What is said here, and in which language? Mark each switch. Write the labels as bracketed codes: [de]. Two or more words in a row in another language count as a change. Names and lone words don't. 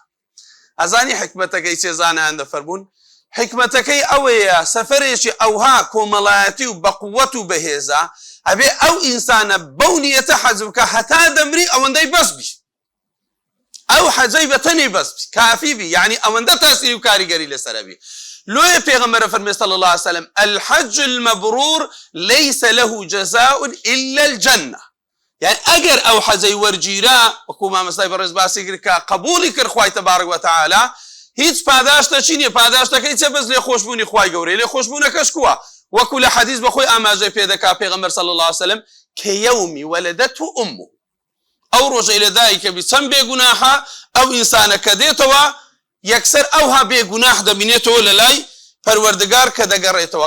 [ckb] ئەزانی حکمەتەکەی چێزانیان دەفەرمون؟ حکمەتەکەی ئەوەیە سەفەرێکی ئەوها کۆمەڵایەتی و بەقووەت و بەهێزە، ئەبێ ئەو ئینسانە بەو نیەتە حەج بکە هەتا دەمری ئەوەندەی بەس بی، ئەو حەجەی بەتەنی بەس بی، کافی بی، یعنی ئەوەندە تاسیری و کاریگەری لەسەرە بی. لۆیە پێغەمبەرە فەرمێ [ar] صلی الله عليه وسلم الحج المبرور ليس له جزاء إلا الجنة. [ckb] يعني ئەگەر ئەو حەجەی وەرگیرا، وەکو مامۆستای بەڕێز باسی کرد کە قبولی کرد خوای [ar] تەبارەک وتەعالا، [ckb] هیچ پاداشتەچی نییە، پاداشتەکەی چێ بەس لێخۆشبوونی خوای گەورەی. لێخۆشبوونەکەش کووە؟ وەکو لە حەدیث بەخۆی ئاماژەی پێ دەکا پێغەمبەر [ar] صلی الله عليه وسلم [ckb] کە [ar] یەومی وەلەدەته ئومه، [ckb] ئەو ڕۆژەی لە دایکە بی چەند بێگوناحە، ئەو ئینسانە کە دێتەوە یەکسەر ئەوها بێگوناح دەبینێتەوە لە لای پەروەردگار کە دەگەڕێتەوە.